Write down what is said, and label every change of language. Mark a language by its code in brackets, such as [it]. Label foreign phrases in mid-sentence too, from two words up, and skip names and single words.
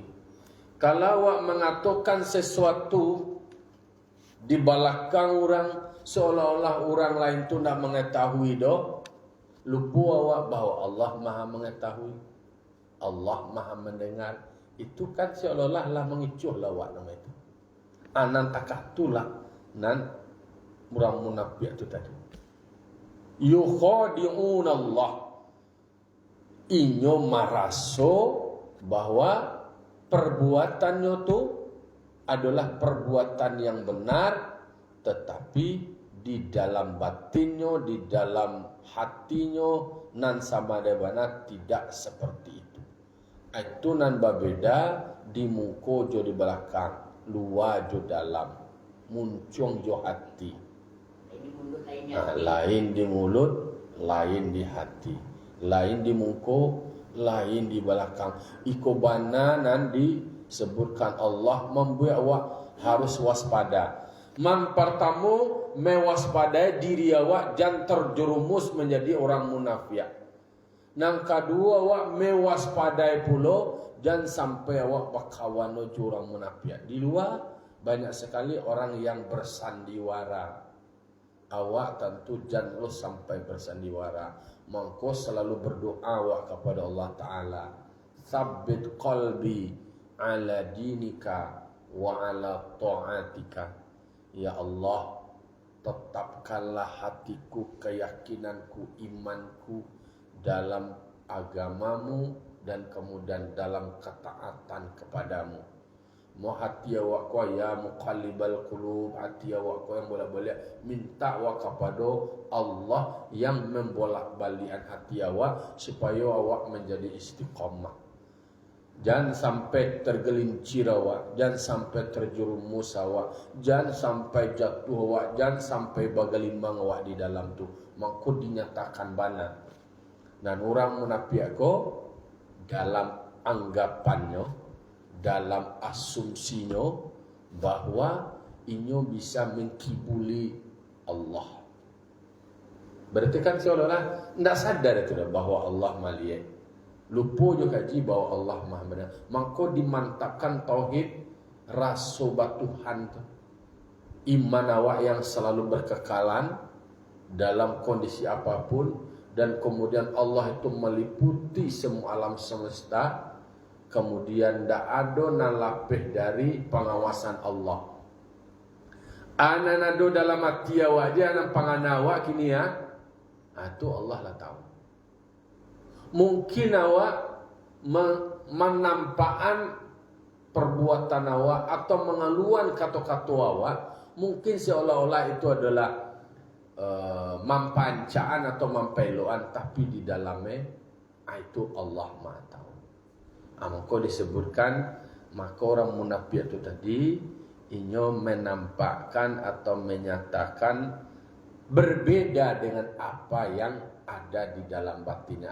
[id] Kalau awak mengatakan sesuatu di belakang orang seolah-olah orang lain tu nak mengetahui lupa awak bahwa Allah Maha mengetahui, Allah Maha mendengar. Itu kan seolah-olah lah mengicuh awak nama itu. [min] Anan takatulah nan orang munafik itu tadi. [ar] يخادعون الله. [id] Inyo maraso bahwa perbuatannya itu adalah perbuatan yang benar, tetapi di dalam batinnya, di dalam hatinya nan sama debana tidak seperti itu. [min] Itu nan babeda di muka jo di belakang, luar jo dalam, muncung jo hati. [id] Lain di mulut, lain di hati. Lain di muka, lain di belakang. Ikobana nan disebutkan Allah membuat awak harus waspada. Pertama mewaspadai diri awak jangan terjerumus menjadi orang munafik. Yang kedua awak mewaspadai pula jangan sampai awak berkawan dengan orang munafik. Di luar banyak sekali orang yang bersandiwara. Awak tentu jangan sampai bersandiwara. Maka selalu berdoa awak kepada Allah Ta'ala. [ar] ثبت قلبي على دينك وعلى طاعتك. [id] Ya Allah, tetapkanlah hatiku, keyakinanku, imanku dalam agamamu dan kemudian dalam ketaatan kepadamu. Mau hati awak kau [ar] يا مقلب القلوب, [id] hati awak kau yang bolak-balik minta awak kepada Allah yang membolak-balikan hati awak supaya awak menjadi istiqamah. Jangan sampai tergelincir awak, jangan sampai terjerumus awak, jangan sampai jatuh awak, jangan sampai bagalimbang awak di dalam tu. Maka dinyatakan bana. Dan orang munafik ko dalam anggapannya, dalam asumsinya bahwa inyo bisa mengkibuli Allah. Berarti kan seolah-olah tidak sadar itu bahwa Allah melihat. lupa juga kaji bahwa Allah Maha benar. Maka dimantapkan tauhid rasa Tuhan tu. Iman awak yang selalu berkekalan dalam kondisi apapun, dan kemudian Allah itu meliputi semua alam semesta, kemudian tidak ada nan lapih dari pengawasan Allah. [min] Ananado dalam hati awak je, anak pangan awak kini ya, [id] itu Allah lah tahu. Mungkin awak menampaan perbuatan awak atau mengeluhan kata-kata awak, mungkin seolah-olah itu adalah mampancaan atau mampeloan, tapi di dalamnya itu Allah Maha tahu. Maka disebutkan, maka orang munafik itu tadi inyo menampakkan atau menyatakan berbeda dengan apa yang ada di dalam batinnya.